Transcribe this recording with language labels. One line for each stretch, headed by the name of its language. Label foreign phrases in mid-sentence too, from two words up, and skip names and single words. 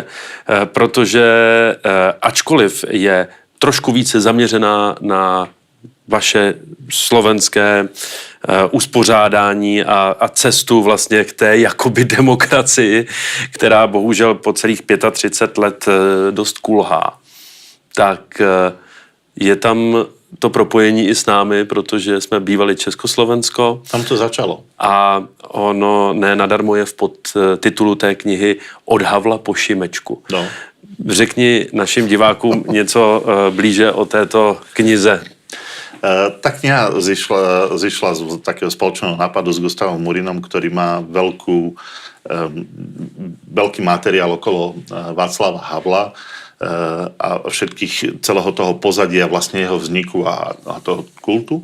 Czech: Protože ačkoliv je trošku více zaměřená na vaše slovenské uspořádání a cestu vlastně k té jakoby demokracii, která bohužel po celých 35 let dost kulhá, tak je tam to propojení i s námi, protože jsme bývali Československo. Tam to začalo. A ono ne nadarmo je v podtitulu té knihy Od Havla po Šimečku. No. Řekni našim divákům něco blíže o této knize.
Slovak: Tá kniha zišla z takého spoločného nápadu s Gustavom Morínom, ktorý má veľký materiál okolo Václava Havla a všetkých celého toho pozadia vlastne jeho vzniku a toho kultu.